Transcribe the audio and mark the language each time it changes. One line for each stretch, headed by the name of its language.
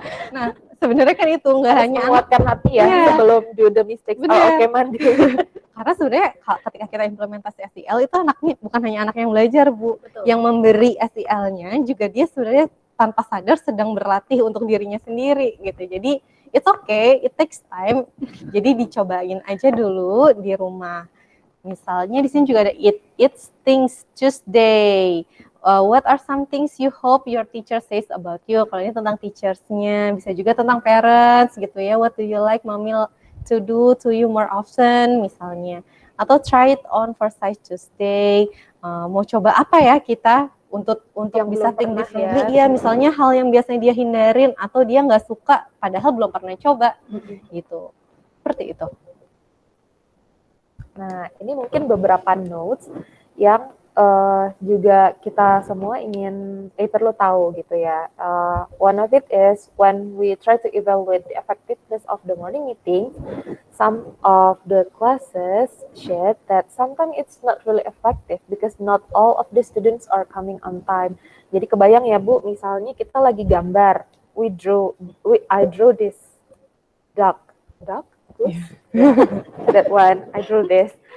Indonesian: Nah, sebenarnya kan itu nggak hanya menguatkan hati ya sebelum
English: do the mistakes.
Indonesian: Oke, mandi. Karena sebenarnya ketika kita implementasi SEL itu anaknya bukan hanya anak yang belajar Bu, yang memberi SEL-nya juga dia sebenarnya tanpa sadar sedang berlatih untuk dirinya sendiri gitu. Jadi
English: it's okay, it takes time.
Indonesian: Jadi dicobain aja dulu di rumah. Misalnya di sini juga ada It's Things Tuesday.
English: What are some things you hope your teacher says about you?
Indonesian: Kalau ini tentang teachers-nya, bisa juga tentang parents gitu ya.
English: What do you like mommy to do to you more often
Indonesian: misalnya. Atau try it on for Size Tuesday. Mau coba apa ya kita untuk yang bisa
English: think differently
Indonesian: ya. Misalnya hal yang biasanya dia hindarin atau dia nggak suka padahal belum pernah coba gitu. Seperti itu. Nah, ini mungkin beberapa notes yang juga kita semua perlu tahu gitu ya.
English: One of it is when we try to evaluate the effectiveness of the morning meeting, some of the classes shared that sometimes it's not really effective because not all of the students are coming on time.
Indonesian: Jadi kebayang ya Bu, misalnya kita lagi gambar,
English: I drew this duck, that one, I drew this.